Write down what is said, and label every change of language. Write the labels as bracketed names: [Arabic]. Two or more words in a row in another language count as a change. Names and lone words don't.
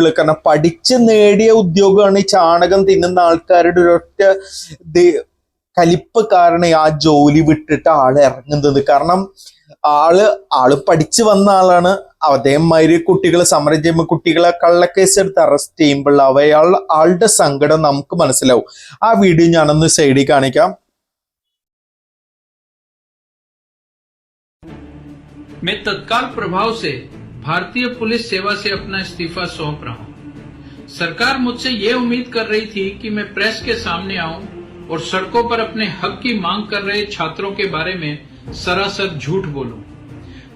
[Malayalam] കാരണം പഠിച്ച് നേടിയ ഉദ്യോഗമാണ് ഈ ചാണകം തിന്നുന്ന ആൾക്കാരുടെ ഒരൊറ്റ കലിപ്പ് കാരണം ആ ജോലി വിട്ടിട്ട് ആള് ഇറങ്ങുന്നത്. കാരണം ആള് പഠിച്ചു വന്ന ആളാണ്. അതേമാതിരി കുട്ടികളെ സമരം ചെയ്യുമ്പോൾ കുട്ടികളെ കള്ളക്കേസ് എടുത്ത് അറസ്റ്റ് ചെയ്യുമ്പോൾ ആളുടെ സങ്കടം നമുക്ക് മനസ്സിലാവും. ആ വീഡിയോ ഞാനൊന്ന് സൈഡിൽ കാണിക്കാം. [Hindi] मैं तत्काल प्रभाव से भारतीय पुलिस सेवा से अपना इस्तीफा सौंप रहा हूं। सरकार मुझसे ये उम्मीद कर रही थी कि मैं प्रेस के सामने आऊं और सड़कों पर अपने हक की मांग कर रहे छात्रों के बारे में सरासर झूठ बोलूं।